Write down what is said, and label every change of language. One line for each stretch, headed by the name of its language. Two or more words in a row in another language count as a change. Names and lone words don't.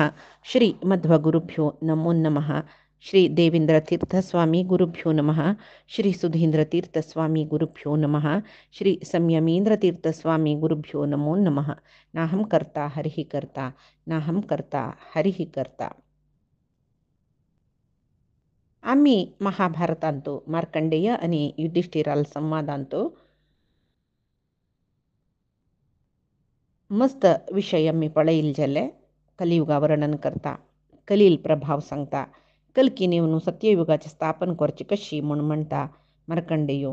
Sanskrit: श्रीमध्वगुरुभ्यो नमो नमः। श्री देवेन्द्रतीर्थस्वामी गुरुभ्यो नमः। श्री सुधीन्द्रतीर्थस्वामी गुरुभ्यो नमः। श्री संयमीन्द्रतीर्थस्वामी गुरुभ्यो नमो नमः। नाहं कर्ता हरिः कर्ता नाहं कर्ता हरिः कर्ता.
Konkani: आम्ही महाभारतांतो मार्कंडेय आणि युधिष्ठिराल संवादांतो मस्त विषय मी पळईल जले कलियुगा वर्णन करता कलील प्रभाव सांगता कल्की नेवनु सत्ययुगाचे स्थापन करची कशी म्हणून म्हणता मार्कंडेयो.